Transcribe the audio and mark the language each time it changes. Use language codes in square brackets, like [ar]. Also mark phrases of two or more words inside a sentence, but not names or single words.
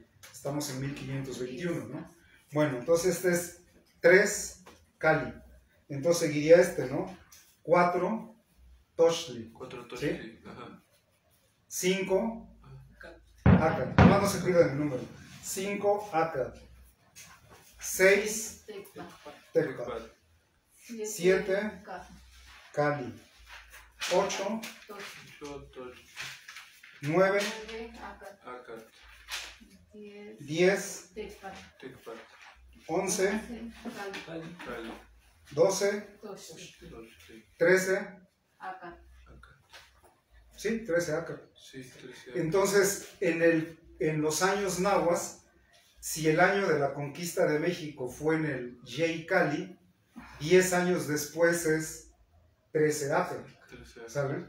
[es] Estamos en 1521, ¿no? Bueno, entonces este es 3 Cali. Entonces seguiría este, ¿no? 4 Tochtli. 4 ¿Sí? toches, ajá. 5 Acat. No se cuida del número. 5 Acat. 6 Tecpat. 7 Cali. 8 Ocho toches, 9 Acat, 10 Tecpat, 11 Cali, 12 Tochtli, 13. Acat. Sí, 13 Acat. Sí, 13. Entonces, en los años nahuas, si el año de la conquista de México fue en el Yeicali, 10 años después es 13 Acat, 13. ¿saben?